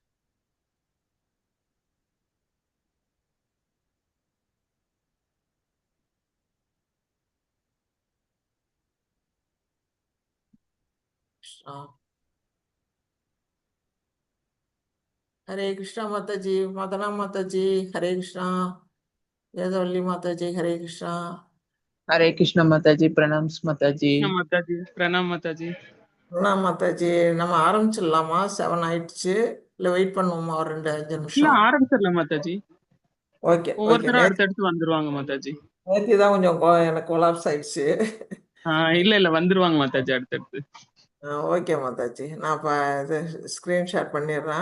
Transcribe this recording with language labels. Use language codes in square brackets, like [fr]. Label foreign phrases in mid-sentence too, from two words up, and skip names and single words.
[ta] கிருஷ்ணா. ஹரே கிருஷ்ணா மாதாஜி. மதனா மாதாஜி ஹரே கிருஷ்ணா. வேதவல்லி மாதாஜி ஹரே கிருஷ்ணா. [hi] हरे कृष्ण माताजी, प्रणाम माताजी। कृष्ण माताजी, प्रणाम माताजी। [ta] அண்ணா மாதாஜி, நம்ம ஆரம்பிச்சிடலாமா? 7 ஆயிடுச்சு, இல்லை வெயிட் பண்ணுவோமா ஒரு 2-5 இல்ல நிமிஷம்? ஆரம்பிச்சிடலாம் மாதாஜி. [en] OK OK. [ta] ஒவ்வொருத்தரும் அடுத்தடுத்து வந்துருவாங்க மாதாஜி. நேற்று தான் கொஞ்சம் எனக்கு கொலாப்ஸ் ஆயிடுச்சு. இல்ல வந்துருவாங்க மாதாஜி அடுத்தடுத்து. ஓகே மாதாஜி, நான் இப்போ இது ஸ்க்ரீன்ஷாட் பண்ணிடுறேன்.